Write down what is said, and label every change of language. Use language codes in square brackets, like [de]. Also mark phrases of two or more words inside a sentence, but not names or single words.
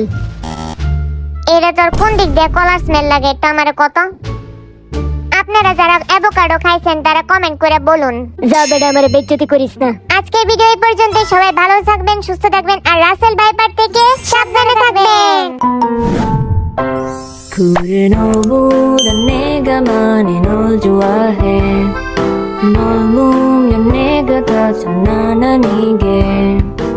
[bn] এটা তোর কোন দিক দিয়ে কলার স্মেল লাগে এটা আমারে কত? আপনারা যারা অ্যাভোকাডো খাইছেন তারা কমেন্ট করে বলুন। যা বেটা আমারে বেজ্জতি করিস না। আজকের ভিডিও এই পর্যন্ত। সবাই ভালো থাকবেন, সুস্থ থাকবেন আর রাসেল ভাইপার থেকে সাবধানে থাকবেন। [ko] 그 너보다 내가 많이 널 좋아해 널 보면 내가 다 장난 아니게